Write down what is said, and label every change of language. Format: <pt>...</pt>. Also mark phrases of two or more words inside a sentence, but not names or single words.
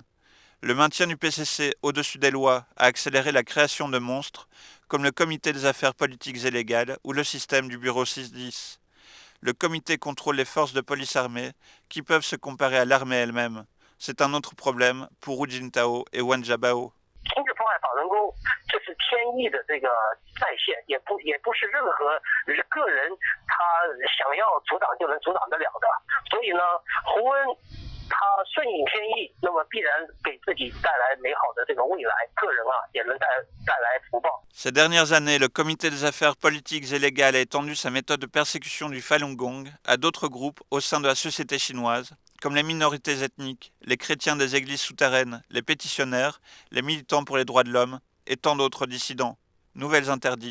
<fr>Le maintien du PCC au-dessus des lois a accéléré la création de monstres comme le comité des affaires politiques et légales ou le système du bureau 610. Le comité contrôle les forces de police armées qui peuvent se comparer à l'armée elle-même. C'est un autre problème pour Hu Jintao et Wan Jiabao.</fr> <zh>停止破坏法轮功，这是天意的这个再现，也不是任何个人他想要阻挡就能阻挡得了的。所以呢，胡温他顺应天意，那么必然给自己带来美好的这个未来，个人也能带来福报。</zh> <fr>Ces dernières années, le comité des affaires politiques et légales a étendu sa méthode de persécution du Falun Gong à d'autres groupes au sein de la société chinoise, comme les minorités ethniques, les chrétiens des églises souterraines, les pétitionnaires, les militants pour les droits de l'homme et tant d'autres dissidents.</fr>